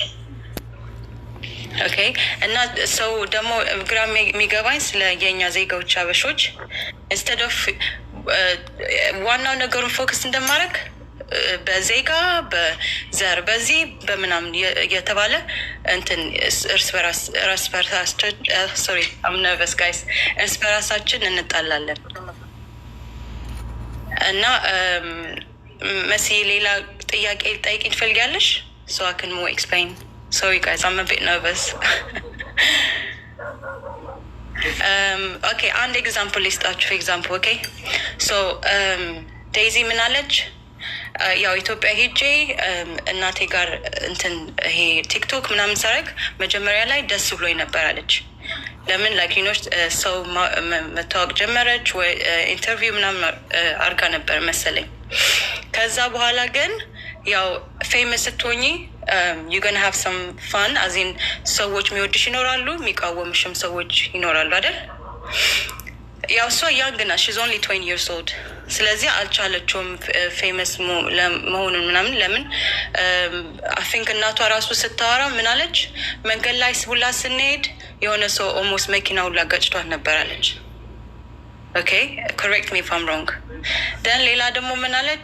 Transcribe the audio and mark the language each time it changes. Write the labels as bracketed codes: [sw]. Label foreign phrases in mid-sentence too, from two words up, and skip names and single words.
[am] ኦኬ እና ሰው ደግሞ ግራ የሚገባኝ ስለ የኛ ዜጋዎች አበሾች [en] instead of [am] ዋናው ነገሩን ፎከስ እንደማድረግ በዜጋ በዘር በዚህ በምናምን የተባለ እንትን እርስ በራሳችን እንጣላለን። እና መሲ ሌላ ጥያቄ ልጠይቅ ትፈልጊያለሽ? [en] So I can more explain. Sorry guys, I'm a bit nervous. [am] Okay, አንድ ኤግዛምፕል ልስጣችሁ። ኤግዛምፕል ኦኬ። ሶ ዴይዚ ምን አለች? ያው ኢትዮጵያ ሄጄ እናቴ ጋር እንትን ይሄ ቲክቶክ ምናምን ሰረግ መጀመሪያ ላይ ደስ ብሎኝ ነበር አለች። ለምን ላኪኖች ሰው መታወቅ ጀመረች ወይ ኢንተርቪው ምናምን አርጋ ነበር መሰለኝ። ከዛ በኋላ ግን ያው ፌመስ ስትሆኚ [en] you gonna have some fun [am] አዚን ሰዎች የሚወድሽ ይኖራሉ፣ የሚቃወምሽም ሰዎች ይኖራሉ አይደል? ያው እሷ ያንግ ናት፣ [en] she's only 20 years old። [am] ስለዚህ አልቻለችውም ፌመስ መሆኑን ምናምን። ለምን [en] I think [am] እናቷ ራሱ ስታወራ ምን አለች? መንገድ ላይ ሁላ ስንሄድ የሆነ ሰው ኦልሞስት መኪና ሁላ ገጭቷት ነበር አለች። [en] okay correct me if I'm wrong። [am] ደን ሌላ ደግሞ ምን አለች?